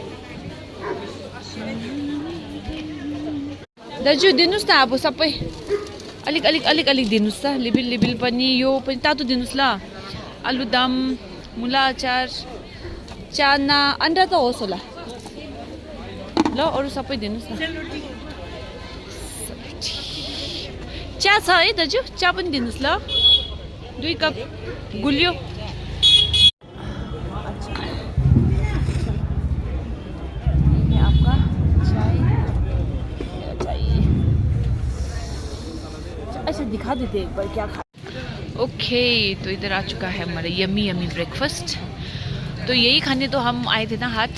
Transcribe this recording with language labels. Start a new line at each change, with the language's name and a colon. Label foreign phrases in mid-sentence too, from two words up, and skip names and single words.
Nepali: दाजु दिनुहोस् न अब सबै अलिक अलिक अलिक अलिक दिनुहोस् त लिबिल लिबिल पनि यो पनि तातो दिनुहोस् ल आलुदम मुला अचार चाना अन्डा त होस् होला ल अरू सबै दिनुहोस् न चिया छ है दाजु चिया पनि दिनुहोस् ल 2 कप गुलियो
Hindi: ऐसे दिखा देते एक बार क्या खा ओके तो इधर आ चुका है हमारा
English: yummy yummy breakfast
Hindi: तो यही खाने तो हम आए थे ना हाथ